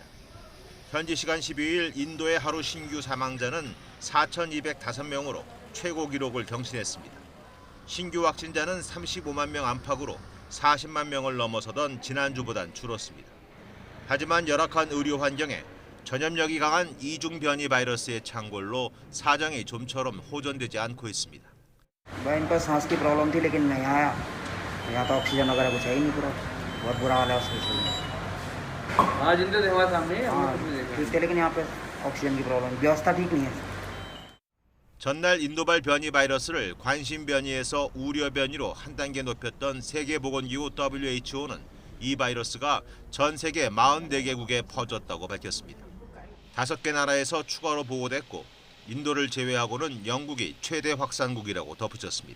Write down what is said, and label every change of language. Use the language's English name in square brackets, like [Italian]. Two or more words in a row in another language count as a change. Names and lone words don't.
[Korean] 현지 시간 12일 인도의 하루 신규 사망자는 4,205명으로 최고 기록을 경신했습니다. 신규 확진자는 35만 명 안팎으로 40만 명을 넘어서던 지난주보단 줄었습니다. 하지만 열악한 의료 환경에 전염력이 강한 이중 변이 바이러스의 창궐로 사정이 좀처럼 호전되지 않고 있습니다. [Hindi] इनको सांस की प्रॉब्लम थी लेकिन नहीं आया यहाँ तो ऑक्सीजन वगैरह कुछ है ही नहीं पूरा बहुत बुरा हाल है हॉस्पिटल में हाँ जिंदे देखा सामने ठीक थे लेकिन यहाँ पे ऑक्सीजन की प्रॉब्लम व्यवस्था ठीक नहीं है. [Korean] 전날 인도발 변이 바이러스를 관심 변이에서 우려 변이로 한 단계 높였던 세계보건기구 WHO는 이 바이러스가 전 세계 44개국에 퍼졌다고 밝혔습니다. 5개 나라에서 추가로 보고됐고 인도를 제외하고는 영국이 최대 확산국이라고 덧붙였습니다.